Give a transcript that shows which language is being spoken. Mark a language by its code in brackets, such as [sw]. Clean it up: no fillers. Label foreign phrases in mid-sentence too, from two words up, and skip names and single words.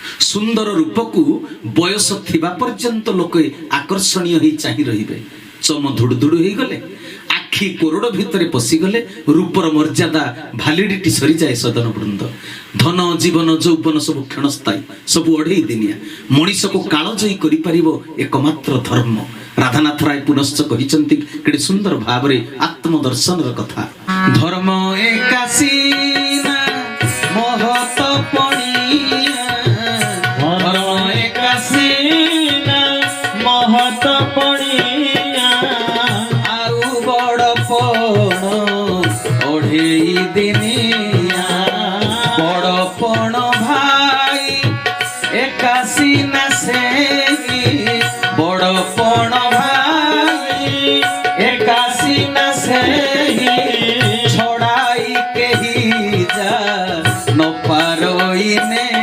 [or] ସୁନ୍ଦର ରୂପ କୋ ବୟସ ଥିବା ପର୍ଯ୍ୟନ୍ତ ଲୋକ ଆକର୍ଷଣୀୟ ହୋଇ ଚାହିଁ ରହିବେ। ଚମ ଧୁଡ଼ ଧୁଡ଼ ହୋଇ ଗଲେ, ଆଖି କୋରଡ଼ ଭିତରେ ପଶି ଗଲେ, ରୂପର ମର୍ଯ୍ୟାଦା ଭାଲିଡିଟି ସରି ଯାଏ। ସଦନ ବୃନ୍ଦ ଧନ ଜୀବନ ଯୌବନ ସବୁ କ୍ଷଣସ୍ଥାୟୀ, ସବୁ ଅଢ଼େଇ ଦିନିଆ। ମଣିଷ କୋ କାଳ ଜୟୀ କରି ପାରିବ ଏକମାତ୍ର ଧର୍ମ। ରାଧାନାଥ ରାୟ ପୁନଶ୍ଚ କହିଛନ୍ତି କେଡ଼େ ସୁନ୍ଦର ଭାବରେ ଆତ୍ମଦର୍ଶନ କଥା। ଧର୍ମ ଏକାଶୀନା ମହତ ପଣିଆ, ଧର୍ମ ଏକାଶୀନା ମହତ ପଣିଆ ଆଉ ବଡ଼ପଣ ଅଢ଼େଇ ଦିନିଆ ବଡ଼ପଣ ଭାଇ ଏକାଶୀନା ସେଇ ବଡ଼ପଣ ଭାଇ ଏକାଶୀନା ସେଇ ଛଡ଼ାଇ କେହି ଯା ନ ପାରଇନେ